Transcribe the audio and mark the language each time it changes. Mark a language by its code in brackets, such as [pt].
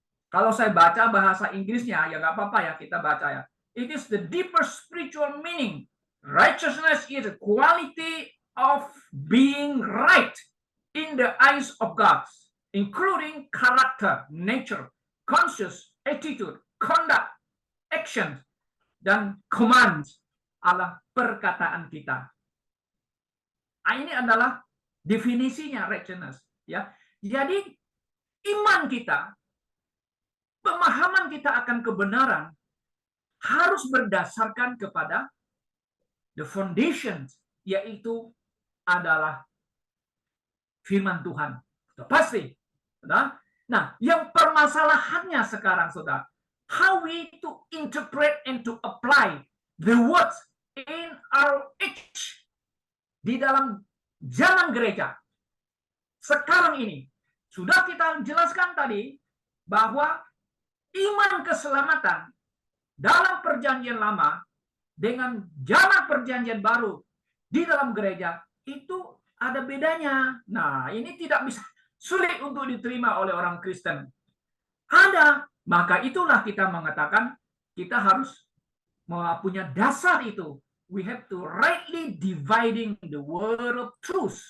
[id] Kalau saya baca bahasa Inggrisnya, ya nggak apa-apa ya, kita baca ya. [en] It is the deeper spiritual meaning. Righteousness is a quality of being right in the eyes of God, including character, nature, conscious, attitude, conduct, action, dan commands [id] ala perkataan kita. Ini adalah definisinya righteousness. Ya, jadi iman kita, pemahaman kita akan kebenaran harus berdasarkan kepada [en] the foundation, [id] yaitu adalah firman Tuhan. Sudah pasti. Nah, yang permasalahannya sekarang, saudara, [en] how we to interpret and to apply the words in our age, [id] di dalam zaman gereja sekarang ini. Sudah kita jelaskan tadi bahwa iman keselamatan dalam perjanjian lama dengan zaman perjanjian baru di dalam gereja itu ada bedanya. Nah, ini tidak bisa, sulit untuk diterima oleh orang Kristen. Ada, maka itulah kita mengatakan kita harus punya dasar itu. [en] We have to rightly dividing the word of truth.